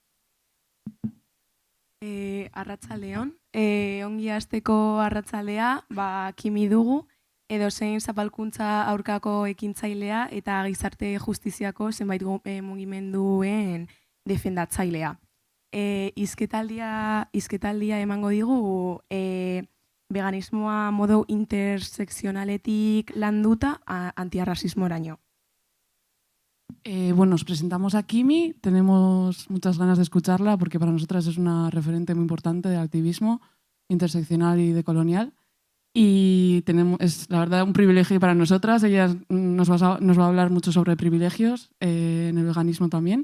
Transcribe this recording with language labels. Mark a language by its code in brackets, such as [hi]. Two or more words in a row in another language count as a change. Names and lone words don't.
[eu] Arratzaldeon, ongi hasteko arratzaldea, Kimi dugu, edozein zapalkuntza aurkako ekintzailea eta gizarte justiziako zenbait mugimenduen defendatzailea. Hizketaldia emango digu veganismoa modu intersekzionaletik landuta antiarrasismoraino. [es] Bueno, os presentamos a Kimi, tenemos muchas ganas de escucharla porque para nosotras es una referente muy importante del activismo interseccional y decolonial. Y es la verdad un privilegio para nosotras. Ella nos va a hablar mucho sobre privilegios en el veganismo también.